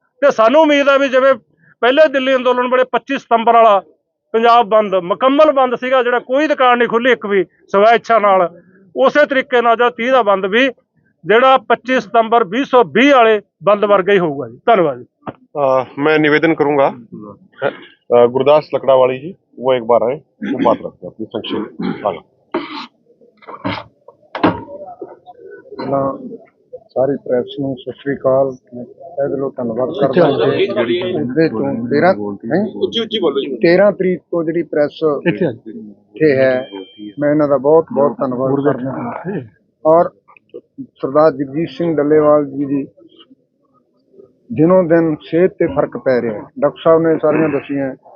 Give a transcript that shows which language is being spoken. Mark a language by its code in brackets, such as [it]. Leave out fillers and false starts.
[pa] ਤੇ ਸਾਨੂੰ ਉਮੀਦ ਹੈ ਵੀ ਜਿਵੇਂ ਪਹਿਲੇ ਦਿੱਲੀ ਅੰਦੋਲਨ ਵੇਲੇ 25 ਸਤੰਬਰ ਵਾਲਾ ਪੰਜਾਬ ਬੰਦ ਮੁਕੰਮਲ ਬੰਦ ਸੀਗਾ, ਜਿਹੜਾ ਕੋਈ ਦੁਕਾਨ ਨਹੀਂ ਖੁੱਲੀ ਇੱਕ ਵੀ ਸਵੈ ਇੱਛਾ ਨਾਲ, ਉਸੇ ਤਰੀਕੇ ਨਾਲ ਜਿਹੜਾ 30 ਦਾ ਬੰਦ ਵੀ ਜਿਹੜਾ 25 ਸਤੰਬਰ 2020 ਵਾਲੇ ਬੰਦ ਵਰਗਾ ਹੀ ਹੋਊਗਾ ਜੀ। ਧੰਨਵਾਦ ਜੀ। [hi] मैं निवेदन करूंगा गुरदास लकड़ावाली जी, वो एक बार आए, वो बात रखते हैं अपनी संक्षेप। [pa] ਸਾਰੀ ਪ੍ਰੈਸ ਨੂੰ ਸਤਿ ਸ੍ਰੀ ਅਕਾਲ, ਤਹਿ ਦਿਲੋਂ ਧੰਨਵਾਦ ਕਰਦਾ ਹਾਂ। ਇਹਦੇ ਤੋਂ 13 ਤਰੀਕ ਤੋਂ ਜਿਹੜੀ ਪ੍ਰੈਸ ਇੱਥੇ ਹੈ, ਮੈਂ ਇਹਨਾਂ ਦਾ ਬਹੁਤ ਬਹੁਤ ਧੰਨਵਾਦ ਕਰਦਾ ਹਾਂ। ਔਰ ਸਰਦਾਰ ਜਗਜੀਤ ਸਿੰਘ ਡੱਲੇਵਾਲ ਜੀ ਦੀ ਦਿਨੋਂ ਦਿਨ ਸਿਹਤ ਤੇ ਫਰਕ ਪੈ ਰਿਹਾ ਹੈ, ਡਾਕਟਰ ਸਾਹਿਬ ਨੇ ਸਾਰੀਆਂ ਦੱਸੀਆਂ।